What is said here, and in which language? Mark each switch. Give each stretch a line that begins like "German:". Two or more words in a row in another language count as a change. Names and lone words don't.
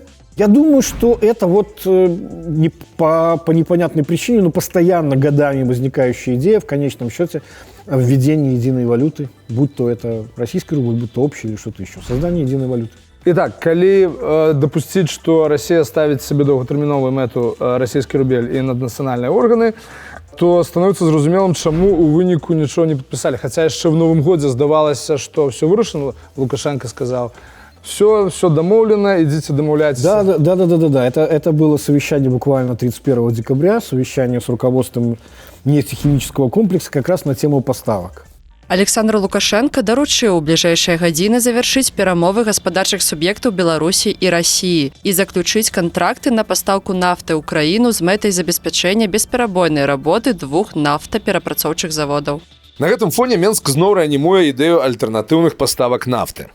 Russian: Я думаю, что это не по непонятной причине, но постоянно годами возникающая идея в конечном счете введения единой валюты, будь то это российский рубль, будь то общий или что-то еще, создание единой валюты. Итак, калі допустить, что Россия ставит себе долготерминовую мету российский рубель и наднацыянальные органы, то становится
Belarusian: зразумелым, чаму у выніку
Russian: ничего не подписали. Хотя еще в Новом
Belarusian: годзе здавалася,
Russian: что все вырашено, Лукашенко сказал, все домовлено, идите домовляйтесь. Да. Это было совещание буквально 31 декабря, совещание с руководством нефтехимического комплекса как раз на тему поставок.
Belarusian: Александр Лукашенко даручыў у бліжэйшыя гадзіны завяршыць перамовы гаспадарчых суб'ектаў Беларусі і Расіі і заключыць кантракты на пастаўку нафты ў краіну з мэтай забеспячэння бесперабойнай работы двух нафтаперапрацоўчых заводаў. На гэтым фоне Менск зноў рэанімуе ідэю альтэрнатыўных паставак нафты.